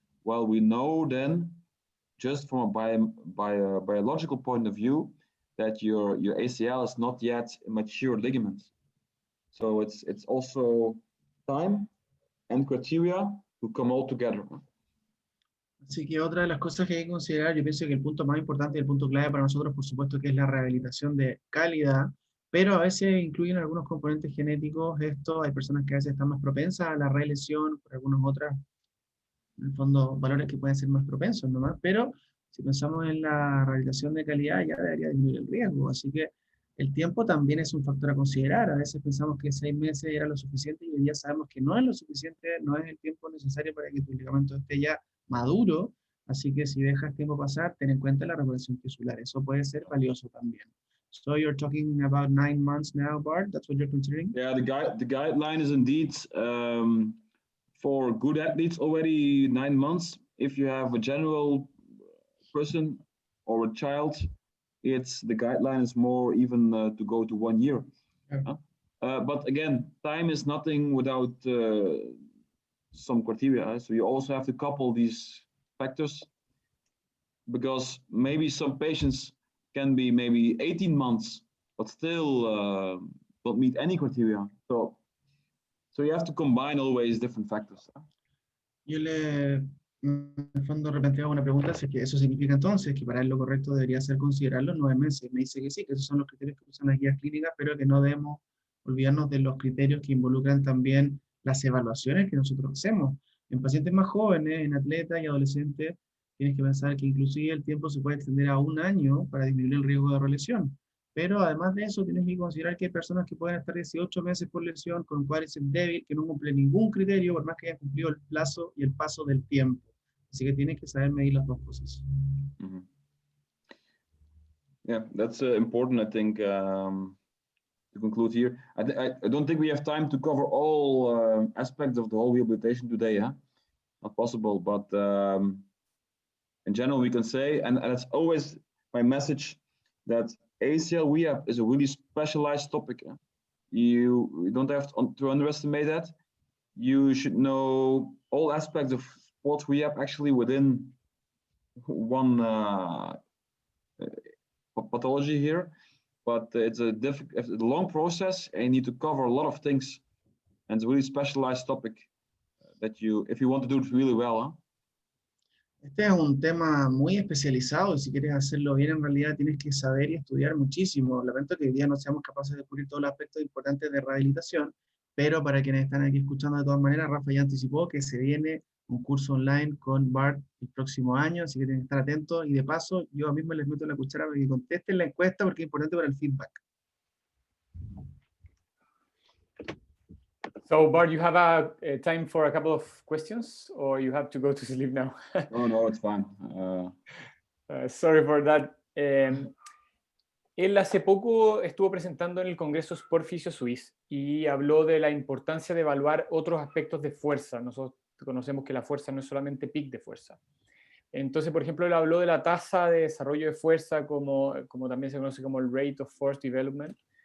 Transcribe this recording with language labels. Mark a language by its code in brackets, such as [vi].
[en] Well, we know then, just from a biological point of view, that your ACL is not yet a mature ligament. So it's also time and criteria to come all together. [es] Así que otra de las cosas que hay que considerar, yo pienso que el punto más importante y el punto clave para nosotros, por supuesto, que es la rehabilitación de calidad, pero a veces incluyen algunos componentes genéticos. Esto, hay personas que a veces están más propensas a la relesión, por algunos otros, en el fondo, valores que pueden ser más propensos nomás, pero si pensamos en la rehabilitación de calidad, ya debería disminuir el riesgo. Así que el tiempo también es un factor a considerar. A veces pensamos que 6 meses era lo suficiente y hoy día sabemos que no es lo suficiente, no es el tiempo necesario para que tu ligamento esté ya maduro. Así que si dejas tiempo pasar, ten en cuenta la reparación tisular. Eso puede ser valioso también. [en] So you're talking about 9 months now, Bart? That's what you're considering? Yeah, the guideline is indeed for good athletes already 9 months. If you have a general person or a child, the guideline is more even to go to 1 year. Yeah. But again, time is nothing without some criteria. So you also have to couple these factors, because maybe some patients can be maybe 18 months, but still don't meet any criteria. So you have to combine always different factors. [es] Yo en el fondo replanteaba una pregunta, si es que eso significa entonces que para él lo correcto debería ser considerarlo 9 meses. Me dice que sí, que esos son los criterios que usan las guías clínicas, pero que no debemos olvidarnos de los criterios que involucran también las evaluaciones que nosotros hacemos. En pacientes más jóvenes, en atletas y adolescentes, tienes que pensar que inclusive el tiempo se puede extender a 1 año para disminuir el riesgo de relesión. Pero además de eso, tienes que considerar que hay personas que pueden estar 18 meses por lesión con un cuádriceps débil, que no cumple ningún criterio, por más que hayan cumplido el plazo y el paso del tiempo. Así que tienes que saber medir las dos cosas. Mm-hmm. [en] Yeah, that's important, I think, to conclude here. I don't think we have time to cover all aspects of the whole rehabilitation today. Not possible, but in general, we can say, and it's always my message, that ACL rehab is a really specialized topic. You don't have to underestimate that. You should know all aspects of sports rehab actually within one pathology here, but it's a long process and you need to cover a lot of things, and it's a really specialized topic that if you want to do it really well. [es] Este es un tema muy especializado y si quieres hacerlo bien, en realidad tienes que saber y estudiar muchísimo. Lamento que hoy día no seamos capaces de cubrir todos los aspectos importantes de rehabilitación, pero para quienes están aquí escuchando de todas maneras, Rafa ya anticipó que se viene un curso online con Bart el próximo año, así que tienen que estar atentos y de paso yo mismo les meto la cuchara para que contesten la encuesta porque es importante para el feedback. [en] So Bart, you have a time for a couple of questions, or you have to go to sleep now? No, it's fine. Sorry for that. [es] Él hace poco estuvo presentando en el Congreso Sport Physio Suisse y habló de la importancia de evaluar otros aspectos de fuerza. Nosotros conocemos que la fuerza no es solamente peak de fuerza. Entonces, por ejemplo, él habló de la tasa de desarrollo de fuerza, como también se conoce como el Rate of Force Development.